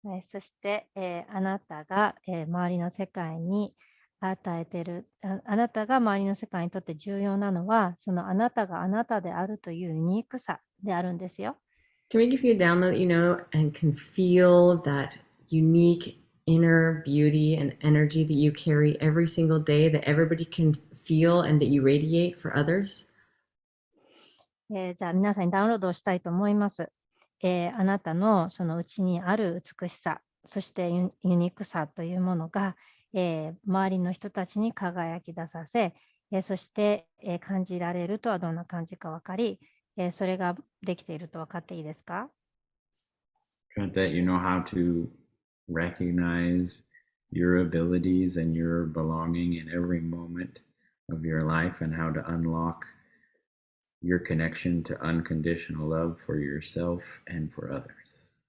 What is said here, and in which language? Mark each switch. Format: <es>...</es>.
<ja>そして、あなたが、周りの世界に与えているあなたが周りの世界にとって重要なのは、そのあなたがあなたであるというユニークさであるんですよ。</ja> <en>Can we give you a download, and can feel that unique inner beauty and energy that you carry every single day that everybody can feel and that you radiate for others?</en> <ja>じゃあ皆さんにダウンロードをしたいと思います。あなたのその内にある美しさ、そしてユニークさというものが、周りの人たちに輝き出させ、そして、感じられるとはどんな感じか分かり、それができていると分かっていいですか？</ja> <en>That you know how to recognize your abilities and your belonging in every moment of your life and how to unlock your connection to unconditional love for yourself and for others.</en>